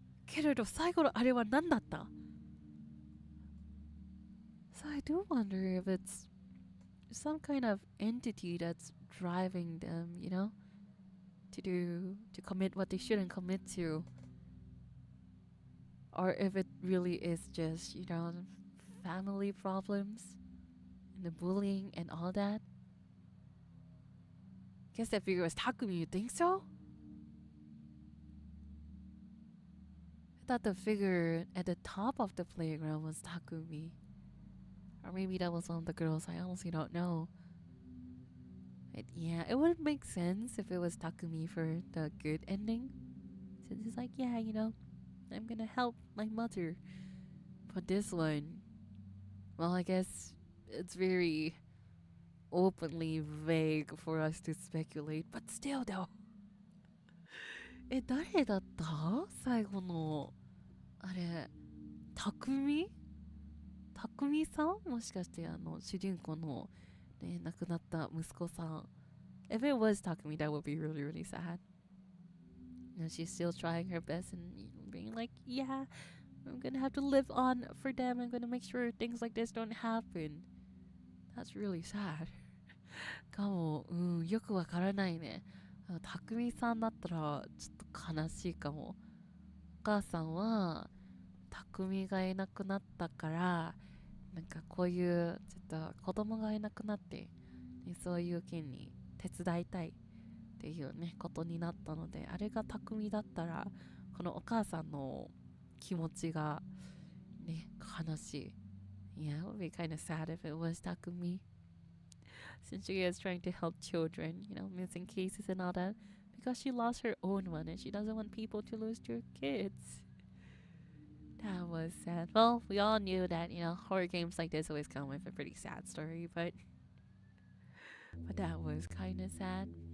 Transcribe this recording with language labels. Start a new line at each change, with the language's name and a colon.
Japanese: けれど最後のあれは何だった？
English: So I do wonder if it's some kind of entity that's driving them, you know, to commit what they shouldn't commit to, or if it really is just, you know, family problems and the bullying and all that. Guess that figure was Takumi. You think so? I thought the figure at the top of the playground was Takumi. Or maybe that was one of the girls. I honestly don't know. Yeah, it would make sense if it was Takumi for the good ending. And he's like, yeah, I'm gonna help my mother. But this one, well, I guess it's very openly vague for us to speculate. But still, though.
Japanese: 誰だった最後の、あれ、匠さんもしかして主人公の、ね、亡くなった息子さん。
English: If it was Takumi, that would be really, really sad. She's still trying her best and being like, yeah, I'm gonna have to live on for them. I'm gonna make sure things like this don't happen. That's really sad.
Japanese: かも、よくわからないね。匠さんだったらちょっと悲しいかも。お母さんは匠がいなくなったからなんかこういうちょっと子供がいなくなって、ね、そういう件に手伝いたいっていうねことになったので、あれが匠だったらこのお母さんの気持ちがね悲しい。
English: Yeah, it would be kind of sad if it was Takumi. Since she is trying to help children, missing cases and all that, because she lost her own one and she doesn't want people to lose their kids. That was sad. Well, we all knew that, horror games like this always come with a pretty sad story, but that was kind of sad.